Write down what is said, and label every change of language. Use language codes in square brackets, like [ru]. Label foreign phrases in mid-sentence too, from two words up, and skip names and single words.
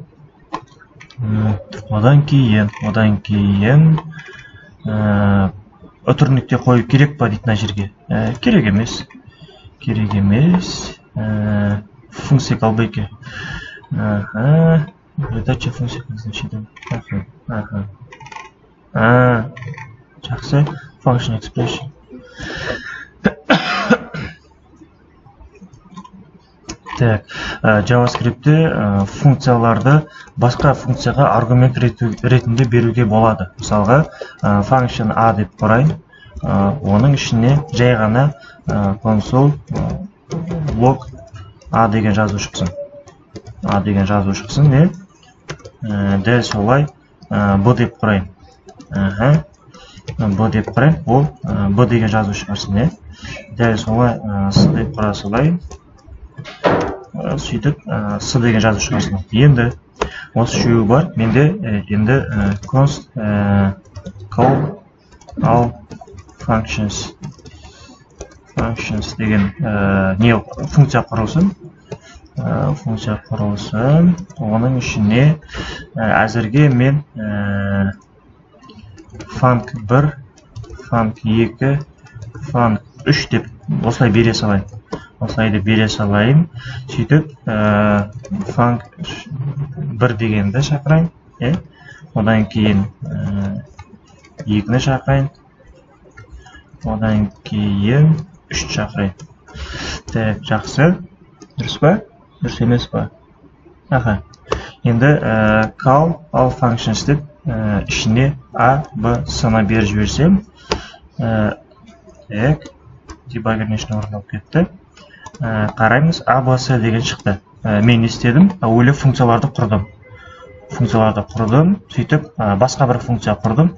[kk] Одан кейін өтірікте қою керек па дейді мына жерге. Керек емес. Функция қалбайке. [ru] Задача функция значитым. [kk] Жақсы. [en] Function expression. [kk] Так, JavaScript'те функцияларды басқа функцияға аргумент ретінде беруге болады. Мысалға, function a деп құрайын. Оның ішіне жай ғана console log a деген жазу шықсын. Дәл солай b деп құрайын. b деп құрайын, ол b деген жазу шығарсын. Дәл солай s деп құрасылай. Сөйтіп s деген жазу шығарсын. Енді осы үшеуі бар. Менде енді const [en] call all functions [kk] деген функция құрылсын. Оның ішіне әзірге мен func1, func2, func3 деп осылай бере салайын. Сөйтіп func1 дегенді шақырайын. Одан кейін 2-ні шақырайын. Одан кейін 3-ті шақырайын. Так, жақсы. Дұрыс па? Дұрыс емес па? Енді [en] call all functions [kk] деп ішіне a, b, s-ны беріп жіберсем, дебаггердің ішіне орындалып кетті. Қараймыз, a, b, s деген шықты. Мен не істедім? Ойлы функцияларды құрдым. Сөйтіп басқа бір функция құрдым.